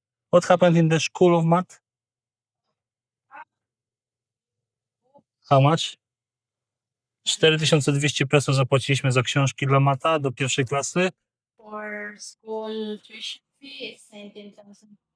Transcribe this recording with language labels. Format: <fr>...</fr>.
<en>What happened in the school of math? How much?</en> <pl>4200 peso zapłaciliśmy za książki dla mata do pierwszej klasy.</pl> <en>For school tuition fee is 19,000.</en>